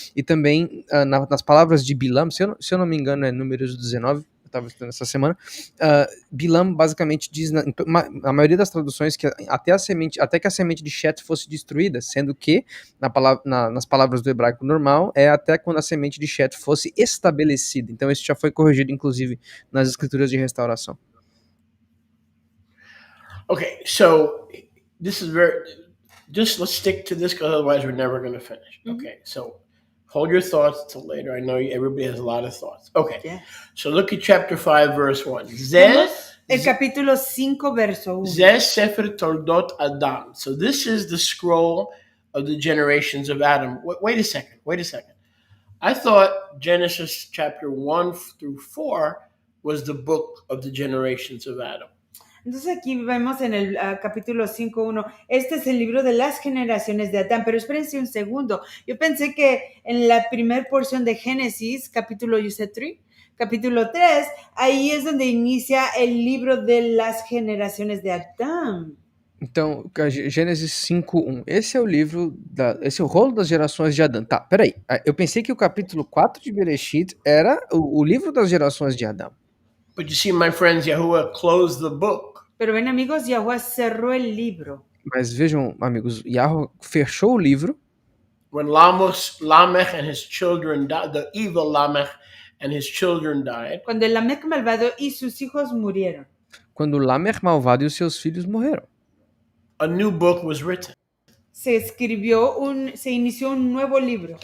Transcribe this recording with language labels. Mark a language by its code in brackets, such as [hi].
[pt] E também, nas palavras de Bilam, se eu não me engano, é Números 19, estava estudando essa semana, Bilam basicamente diz na maioria das traduções que até que a semente de Shet fosse destruída, sendo que nas palavras do hebraico normal é até quando a semente de Shet fosse estabelecida. Então isso já foi corrigido inclusive nas escrituras de restauração. [en] Okay, so this is just let's stick to this because otherwise we're never going to finish. Mhm. Okay, so hold your thoughts till later. I know everybody has a lot of thoughts. Okay, Yes. so look at chapter 5, verse 1. [es] El capítulo 5, verso 1. [he] Zeh Sefer Toldot Adam. [en] So this is the scroll of the generations of Adam. Wait a second. I thought Genesis chapter 1 through 4 was the book of the generations of Adam. [es] Entonces aquí vemos en el capítulo 5.1, este es el libro de las generaciones de Adán, pero espérense un segundo, yo pensé que en la primera porción de Génesis, capítulo 3, capítulo 3, ahí es donde inicia el libro de las generaciones de Adán. [pt] Então, Gênesis 5:1. Esse é o livro, esse é o rolo das gerações de Adão. Tá, peraí. Eu pensei que o capítulo 4 de Bereshit era o livro das gerações de Adão. [en] But you see, my friends, Yahuwah closed the book. [es] Pero ven, amigos, Yahuwah cerró el libro. [pt] Mas vejam, amigos, Yahweh fechou o livro [en] When Lamech and his children died, the evil Lamech and his children died. [es] Cuando el Lamech malvado y sus hijos murieron. [pt] Quando Lamer malvado e os seus filhos morreram. [en] A new book was written. [es] Se inició un nuevo libro.